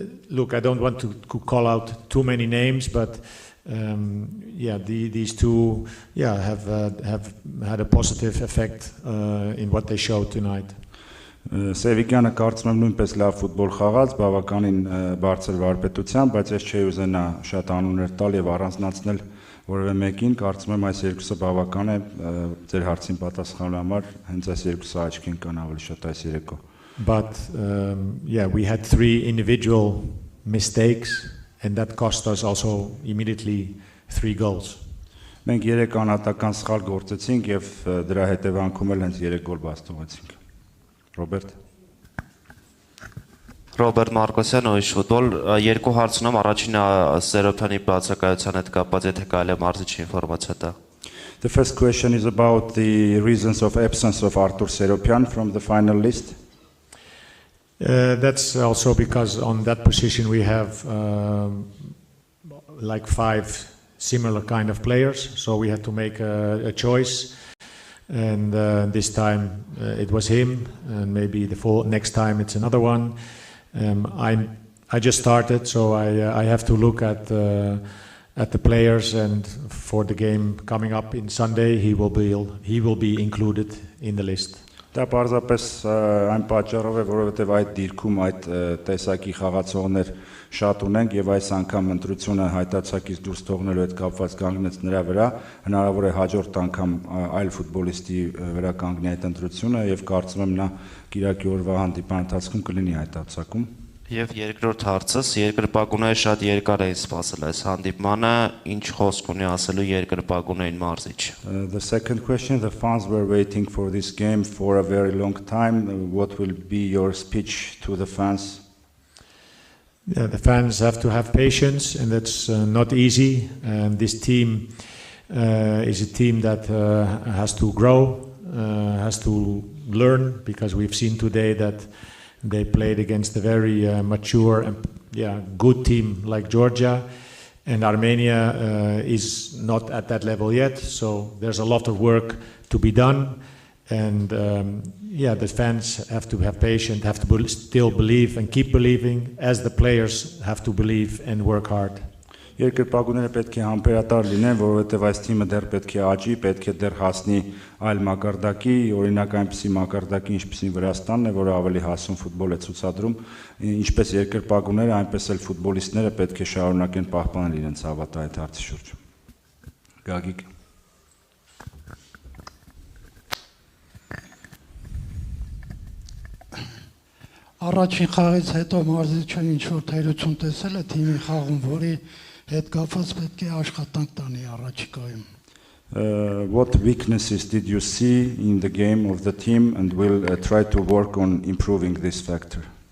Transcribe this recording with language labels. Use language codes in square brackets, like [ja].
[en] Look, I don't want to call out too many names, but these two have had a positive effect in what they showed tonight. [hy] Սևիկյանը կարծում եմ նույնպես լավ ֆուտբոլ խաղաց, բավականին բարձր վարպետությամբ, բայց ես չէի ուզենա շատ անուններ տալ եւ առանձնացնել որևէ մեկին, կարծում եմ այս երկուսը բավական է ձեր հարցին պատասխանելու համար, հենց այս երկուսը աչքին կան ավելի շատ այս երեկո. [en] But we had 3 individual mistakes, and that cost us also immediately 3 goals. [hy] Մենք 3 անհատական սխալ գործեցինք եւ դրա հետևանքում էլ հենց 3 գոլ բաստողեցինք. Ռոբերտ Մարկոսյան, Ուրիշ ֆուտբոլ, երկու հարց ունեմ, առաջինը Սերոփյանի բացակայության հետ կապված, եթե կարելի է մարզիչի ինֆորմացիա տա. [en] The first question is about the reasons of absence of Artur Seropian from the final list. That's also because on that position we have like 5 similar kind of players, so we had to make a choice, and this time it was him, and maybe the next time it's another one. I just started, so I have to look at the players, and for the game coming up in Sunday he will be included in the list. [hy] Դա պարզապես այն պատճառով է, որովհետև այդ դիրքում այդ տեսակի խաղացողներ շատ ունենք եւ այս անգամ ընտրությունը հայտարարակից դուրս թողնելու հետ կապված կանգնեց նրա վրա, հնարավոր է հաջորդ անգամ այլ ֆուտբոլիստի վրա կանգնի այդ ընտրությունը եւ կարծում եմ նա Կիրակի օրվա հանդիպան ընթացքում կլինի հայտարարակում. Եվ երկրորդ հարցս, երկրպագուները շատ երկար էին սպասել այս հանդիպմանը, ինչ խոսք ունի ասելու երկրպագուներին մարզիչ. [en] The second question, the fans were waiting for this game for a very long time. What will be your speech to the fans? The fans have to have patience, and that's not easy. And this team is a team that has to grow, has to learn, because we've seen today that they played against a very mature and good team like Georgia, and Armenia is not at that level yet, so there's a lot of work to be done, and the fans have to have patience, have to still believe and keep believing, as the players have to believe and work hard. [hy] Երկրպագուները պետք է համբերատար լինեն, որովհետև այս թիմը դեռ պետք է աճի, պետք է դեռ հասնի այլ մակարդակի, օրինակ այնպիսի մակարդակի, ինչպիսին Վրաստանն է, որը ավելի հասուն ֆուտբոլ է ցուցադրում, ինչպես երկրպագուները, այնպես էլ ֆուտբոլիստները պետք է շարունակեն պահպանել իրենց հավատը այդ հարցի շուրջ. Գագիկ. Առաջին խաղից հետո մարզիչը ինչ որ թերություն տեսել է թիմի խաղում, որի հետ կապված պետք է աշխատանք տանի առաջիկայում. [en] What weaknesses did you see in the game of the team, and will try to work on improving this factor?